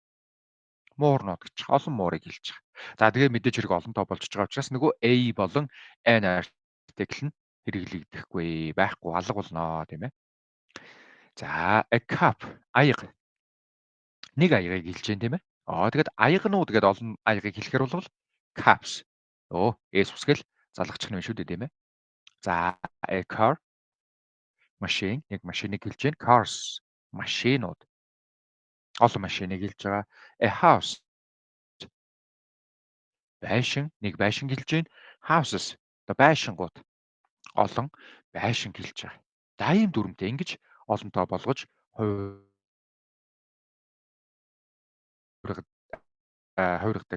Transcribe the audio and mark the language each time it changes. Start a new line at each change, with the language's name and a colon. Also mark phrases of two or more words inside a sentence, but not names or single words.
Mongolian: Муурнууд гэж олон муурыг хэлж байгаа. За тэгээ мэдээж хэрэг олон тоо болж байгаа учраас нөгөө A болон N артикл нь хэрэглэгдэхгүй байхгүй алга болно тийм ээ. За
English: a cup
Mongolian: аяга. Нэг аягыг хэлж дээ тийм ээ. Тэгээд аягнууд гэдэг олон аягыг хэлэхээр бол cups. S үсгэл залгачих юм шүү дээ тийм ээ. За
English: a car
Mongolian: машин нэг машиныг хэлж дээ. Cars машинууд. Олон машиныг хэлж байгаа.
English: A house
Mongolian: байшин нэг байшин хэлж дээ. Houses одоо байшингууд олон байшин хэлж байгаа. За ийм дүрмтэй ингэж олон тоо болгож хувиргадаг.